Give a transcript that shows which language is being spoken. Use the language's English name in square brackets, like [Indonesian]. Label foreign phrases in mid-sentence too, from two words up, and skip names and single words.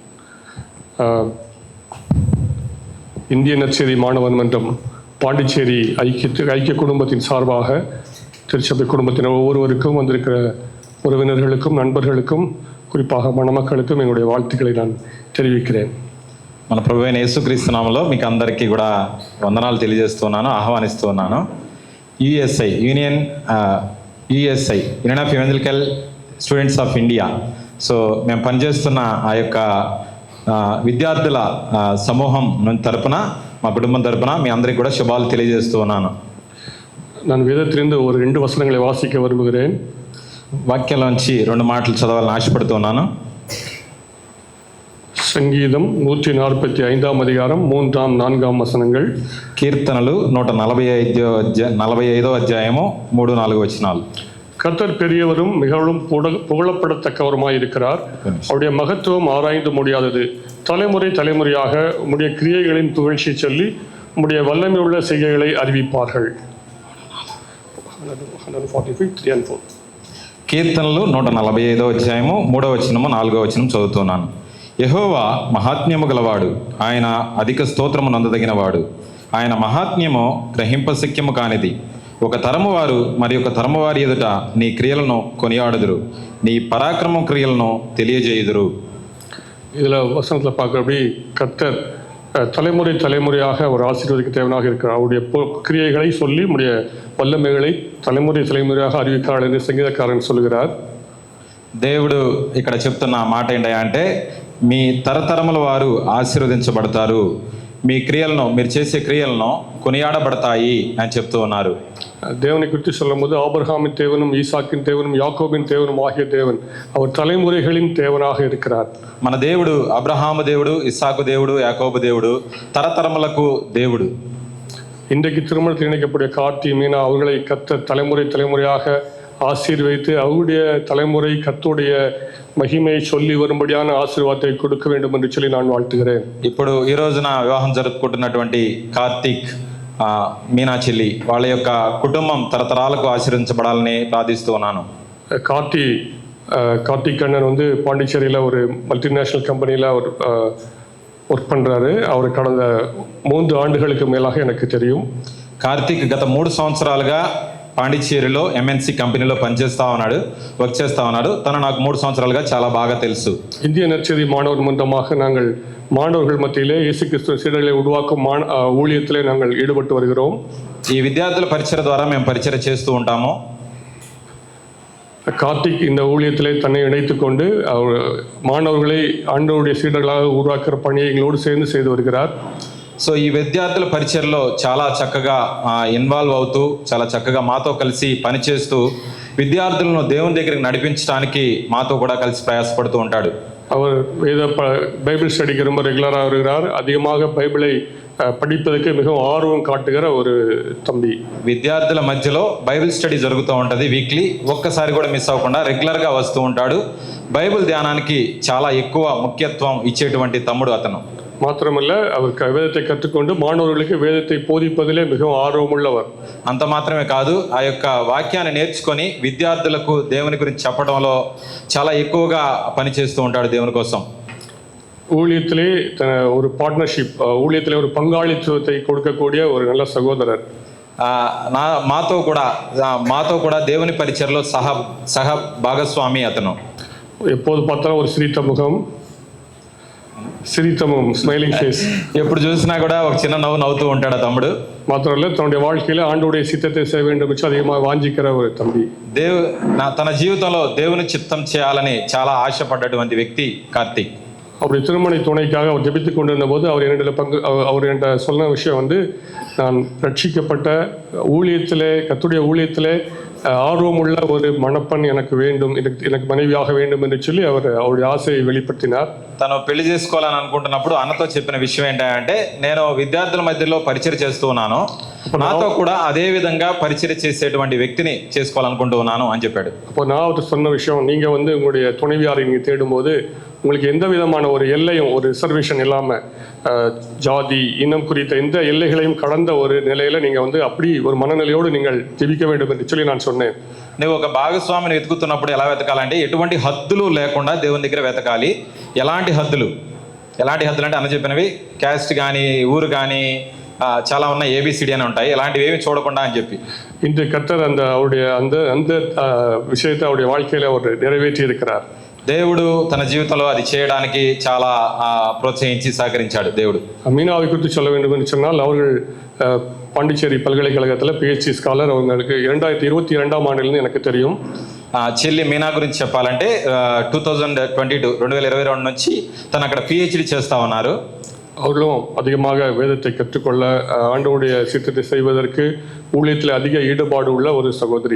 [Tamil] இந்திய நற்செய்தி மாணவர் மன்றம் பாண்டிச்சேரி ஐக்கிய குடும்பத்தின் சார்பாக திருச்சபை குடும்பத்தினர் ஒவ்வொருவருக்கும் வந்திருக்கிற உறவினர்களுக்கும் நண்பர்களுக்கும் குறிப்பாக மணமக்களுக்கும் என்னுடைய வாழ்த்துக்களை நான் தெரிவிக்கிறேன். [Telugu] మన ప్రభువైన యేసుక్రీస్తు నామములో మీకు అందరికీ కూడా వందనాలు తెలియజేస్తున్నాను, ఆహ్వానిస్తున్నాను. [English] Union of Evangelical Students of India. [Telugu] సో మేము పనిచేస్తున్న ఆ యొక్క విద్యార్థుల సమూహం తరపున, మా కుటుంబం తరపున మీ అందరికీ కూడా శుభాలు తెలియజేస్తున్నాను. [Tamil] நான் வேதத்திலிருந்து ஒரு 2 வசனங்களை வாசிக்க விரும்புகிறேன். [Telugu] వాక్యంలోంచి 2 మాటలు చదవాలని ఆశపడుతున్నాను. [Tamil] சங்கீதம் 145ஆம் அதிகாரம் 3ஆம் 4ஆம் வசனங்கள். [Telugu] కీర్తనలు 145వ అధ్యాయము 3-4 వచనాలు. [Tamil] கர்த்தர் பெரியவரும் மிகவும் புகழப்படத்தக்கவருமாய் இருக்கிறார். அவருடைய மகத்துவம் ஆராய்ந்து முடியாதது. தலைமுறை தலைமுறையாக உம்முடைய கிரியைகளின் புகழ்ச்சியை சொல்லி உம்முடைய வல்லமை உள்ள செய்கைகளை அறிவிப்பார்கள். [Telugu] కీర్తనలు 145వ అధ్యాయము 3వ వచనము 4వ వచనం చదువుతున్నాను. యెహోవా మహాత్మ్యము గలవాడు, ఆయన అధిక స్తోత్రము నందదగినవాడు. ఆయన మహాత్మ్యము గ్రహింపశక్యము కానిది. ఒక తరము వారు మరి ఒక తరము వారి ఎదుట నీ క్రియలను కొనియాడుదురు, నీ పరాక్రమ క్రియలను తెలియజేయుదురు. [Tamil] இதில் வசனத்தில் பார்க்குறபடி கர்த்தர் தலைமுறை தலைமுறையாக ஒரு ஆசீர்வதிக்க தேவனாக இருக்கிறார். அவருடைய கிரியைகளை சொல்லி உடைய வல்லமைகளை தலைமுறை தலைமுறையாக அறிவிக்கிறார் என்று சங்கீதக்காரன் சொல்கிறார். [Telugu] దేవుడు ఇక్కడ చెప్తున్న మాట ఏంటంటే, మీ తరతరముల వారు ఆశీర్వదించబడతారు, మీ క్రియలను, మీరు చేసే క్రియలను కొనియాడబడతాయి అని చెప్తూ ఉన్నారు. [Tamil] தேவனை குறித்து சொல்லும்போது ஆபிரகாமின் தேவனும் ஈசாக்கின் தேவனும் யாக்கோபின் தேவனும் ஆகிய தேவன் அவர் தலைமுறைகளின் தேவனாக இருக்கிறார். [Telugu] మన దేవుడు అబ్రహాము దేవుడు, ఇస్సాకు దేవుడు, యాకోబు దేవుడు, తరతరములకు దేవుడు. [Tamil] இன்றைக்கு திருமணத்தில் இணைக்கக்கூடிய கார்த்தி, மீனா அவர்களை கர்த்தர் தலைமுறை தலைமுறையாக ஆசீர்வதித்து அவருடைய தலைமுறை கர்த்தருடைய మహిమై சொல்லி வரும்படியான ఆశీర్వాదத்தை கொடுக்க வேண்டும் என்று சொல்லி நான் வாழ்த்துகிறேன். [Telugu] ఇప్పుడు ఈ రోజున వివాహం జరుపుకుంటున్నటువంటి కార్తీక్, మీనా చెల్లి, వాళ్ళ యొక్క కుటుంబం తరతరాలకు ఆశీర్వదించబడాలని ప్రార్థిస్తూ ఉన్నాను. [Tamil] கார்த்திக் அண்ணன் வந்து பாண்டிச்சேரியில் ஒரு [English] multinational companyயில் [Tamil] அவர் ஒர்க் பண்ணுறாரு. அவர் கடந்த 3 ஆண்டுகளுக்கு மேலாக எனக்கு தெரியும். [Telugu] కార్తీక్ గత 3 సంవత్సరాలుగా పాండిచ్చేరిలో [English] MNC companyలో work [Telugu] చేస్తా ఉన్నాడు. తను నాకు 3 సంవత్సరాలుగా చాలా బాగా తెలుసు. [Tamil] இந்திய நற்செய்தி மாணவர் மன்றமாக நாங்கள் மாணவர்கள் மத்தியிலே இயேசு கிறிஸ்து சீடர்களை உருவாக்கும் ஊழியத்திலே நாங்கள் ஈடுபட்டு வருகிறோம். [Telugu] ఈ విద్యార్థుల పరిచయ ద్వారా మేము పరిచయం చేస్తూ ఉంటాము. [Tamil] கார்த்திக் இந்த ஊழியத்திலே தன்னை இணைத்து கொண்டு அவர் மாணவர்களை ஆண்டவருடைய சீடர்களாக உருவாக்குற பணியை எங்களோடு சேர்ந்து செய்து வருகிறார். [Telugu] సో ఈ విద్యార్థుల పరిచయలో చాలా చక్కగా ఇన్వాల్వ్ అవుతూ చాలా చక్కగా మాతో కలిసి పనిచేస్తూ విద్యార్థులను దేవుని దగ్గరికి నడిపించడానికి మాతో కూడా కలిసి ప్రయాసపడుతూ ఉంటాడు. [Tamil] அவர் [English] Bible studyக்கு [Tamil] ரொம்ப ரெகுலராக வருகிறார். அதிகமாக பைபிளை படிப்பதற்கு மிகவும் ஆர்வம் காட்டுகிற ஒரு தம்பி. [Telugu] విద్యార్థుల మధ్యలో [English] Bible study [Telugu] జరుగుతూ ఉంటుంది వీక్లీ. ఒక్కసారి కూడా మిస్ అవ్వకుండా రెగ్యులర్గా వస్తూ ఉంటాడు. బైబిల్ ధ్యానానికి చాలా ఎక్కువ ముఖ్యత్వం ఇచ్చేటువంటి తమ్ముడు అతను. [Tamil] மாத்திரமல்ல, அவர் வேதத்தை கற்றுக்கொண்டு மாணவர்களுக்கு வேதத்தை போதிப்பதிலே மிகவும் ஆர்வமுள்ளவர். [Telugu] అంత మాత్రమే కాదు, ఆ యొక్క వాక్యాన్ని నేర్చుకొని విద్యార్థులకు దేవుని గురించి చెప్పడంలో చాలా ఎక్కువగా పనిచేస్తూ ఉంటాడు దేవుని కోసం. [Tamil] ஊழியத்திலே ஒரு பார்ட்னர்ஷிப், ஊழியத்திலே ஒரு பங்காளித்துவத்தை கொடுக்கக்கூடிய ஒரு நல்ல சகோதரர். [Telugu] మాతో కూడా దేవుని పరిచయలో సహ భాగస్వామి అతను. [Tamil] எப்போது பார்த்தாலும் ஒரு சிரித்தமும் [English] smiling face. [Telugu] ఎప్పుడు చూసినా కూడా ఒక చిన్న నవ్వు నవ్వుతూ ఉంటాడు తమ్ముడు. [Tamil] மாத்திரமல்ல, தன்னுடைய வாழ்க்கையில ஆண்டவருடைய சித்தத்தை செய்ய வேண்டும் என்று அதிகமாக வாஞ்சிக்கிற ஒரு தம்பி. [Telugu] తన జీవితంలో దేవుని చిత్తం చేయాలని చాలా ఆశపడ్డటువంటి వ్యక్తి కార్తీక్. [Tamil] அவருடைய திருமண துணைக்காக அவர் ஜெபித்துக் கொண்டிருந்த போது அவர் என்கிட்ட சொன்ன விஷயம் நான் ரட்சிக்கப்பட்ட ஊழியத்திலே, கர்த்தருடைய ஊழியத்திலே ஆர்வமுள்ள ஒரு மணப்பெண் எனக்கு வேண்டும், எனக்கு மனைவியாக வேண்டும் என்று சொல்லி அவருடைய ஆசையை வெளிப்படுத்தினார். [Telugu] తను పెళ్లి చేసుకోవాలని అనుకుంటున్నప్పుడు అన్నతో చెప్పిన విషయం ఏంటంటే, నేను విద్యార్థుల మధ్యలో పరిచయం చేస్తూ ఉన్నాను, నాతో కూడా అదే విధంగా పరిచయం చేసేటువంటి వ్యక్తిని చేసుకోవాలనుకుంటూ ఉన్నాను అని చెప్పాడు. [Tamil] அப்போ நான் அவர்கிட்ட சொன்ன விஷயம், நீங்க உங்களுடைய துணைவியாரை நீங்க தேடும்போது உங்களுக்கு எந்த விதமான ஒரு எல்லையும், ஒரு ரிசர்வேஷன் இல்லாமல் ஜாதி இனம் குறித்த எந்த எல்லைகளையும் கடந்த ஒரு நிலையில நீங்க அப்படி ஒரு மனநிலையோடு நீங்கள் ஜெபிக்க வேண்டும் என்று சொல்லி நான் சொன்னேன். [Telugu] నువ్వు ఒక భాగస్వామిని వెతుకుతున్నప్పుడు ఎలా వెతకాలంటే, ఎటువంటి హద్దులు లేకుండా దేవుని దగ్గర వెతకాలి. ఎలాంటి హద్దులు అంటే అన్న చెప్పినవి క్యాస్ట్ కానీ ఊరు కానీ చాలా ఉన్నాయి, ఏబిసిడి అని ఉంటాయి, ఇలాంటివి ఏమి చూడకుండా అని చెప్పి [Tamil] இன்று கர்த்தர் அவருடைய அந்த விஷயத்தை அவருடைய வாழ்க்கையில அவர் நிறைவேற்றி இருக்கிறார். [Telugu] దేవుడు తన జీవితంలో అది చేయడానికి చాలా ప్రోత్సహించి సహకరించాడు దేవుడు. [Tamil] மீனாவை குறித்து சொல்ல வேண்டும் என்று சொன்னால், அவர்கள் பாண்டிச்சேரி பல்கலைக்கழகத்தில் [English] PhD scholar. [Tamil] அவங்களுக்கு 2022ஆம் ஆண்டிலிருந்து எனக்கு தெரியும். [Telugu] చెల్లి మీనా గురించి చెప్పాలంటే 2022 నుంచి తను అక్కడ పిహెచ్డి చేస్తా ఉన్నారు. [Tamil] அவர்களும் அதிகமாக வேதத்தை கற்றுக்கொள்ள, ஆண்டவருடைய சித்தத்தை செய்வதற்கு ஊழியத்தில் அதிக ஈடுபாடு உள்ள ஒரு சகோதரி.